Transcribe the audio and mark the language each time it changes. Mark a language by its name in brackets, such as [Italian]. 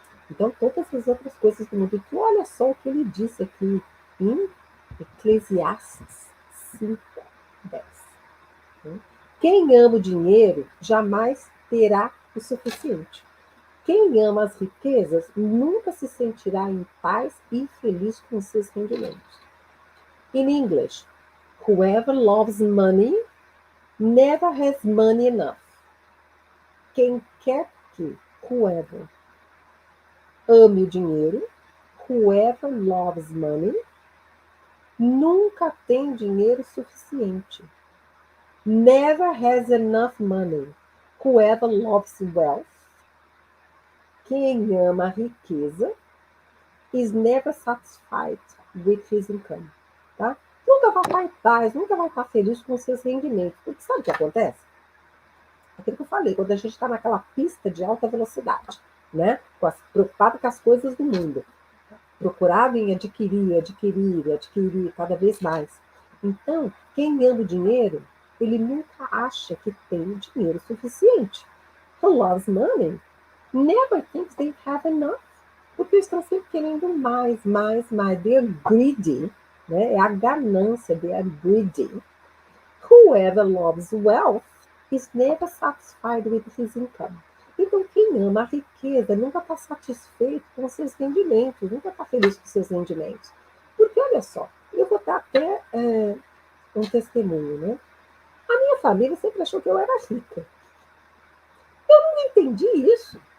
[Portuguese] Então, todas as outras coisas do mundo. E olha só o que ele disse aqui em Eclesiastes 5:10. Quem ama o dinheiro jamais terá o suficiente. Quem ama as riquezas nunca se sentirá em paz e feliz com seus rendimentos. [English] In English, whoever loves money never has money enough. [Portuguese] Quem quer que, whoever, ame o dinheiro, [English] whoever loves money, [Portuguese] nunca tem dinheiro suficiente. [English] Never has enough money. Whoever loves wealth, [Portuguese] quem ama a riqueza, [English] is never satisfied with his income. [Portuguese] Tá? Nunca vai estar em paz, nunca vai estar feliz com os seus rendimentos. Porque sabe o que acontece? Aquilo que eu falei, quando a gente está naquela pista de alta velocidade, né? Preocupado com as coisas do mundo, procurado em adquirir cada vez mais. Então, quem ama o dinheiro, ele nunca acha que tem dinheiro suficiente. [English] Who loves money never thinks they have enough. [Portuguese] Porque eles estão sempre querendo mais, mais, mais. [English] They are greedy, né? [Portuguese] É a ganância, [English] they are greedy. Whoever loves wealth is never satisfied with his income. [Portuguese] Então, quem ama a riqueza nunca está satisfeito com os seus rendimentos, nunca está feliz com os seus rendimentos. Porque, olha só, eu vou dar até um testemunho, né? A minha família sempre achou que eu era rica. Eu não entendi isso.